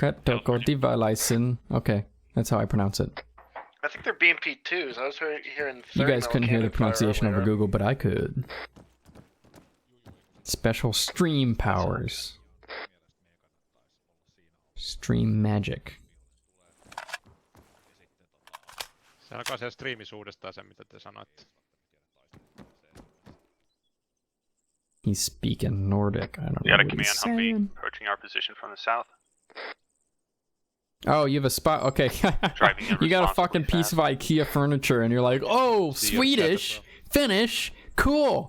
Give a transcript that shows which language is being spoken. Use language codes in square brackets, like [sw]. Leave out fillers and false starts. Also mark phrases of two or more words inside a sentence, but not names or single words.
[en] Cat toko divalisen. Okay, that's how I pronounce it. I think they're BMP2s. I was hearing. You 30 guys couldn't hear the cannon fire pronunciation over earlier. Google, but I could. Special stream powers. Stream magic. [fi] Se alkaa siellä striimissä uudestaan se, mitä te sanoitte. [en] He's speaking Nordic. I don't We know got a what he's command Humvee saying. approaching our position from the south. Oh, you have a spot? Okay. You got a fucking piece of IKEA furniture and you're like, oh, Swedish, Finnish, cool.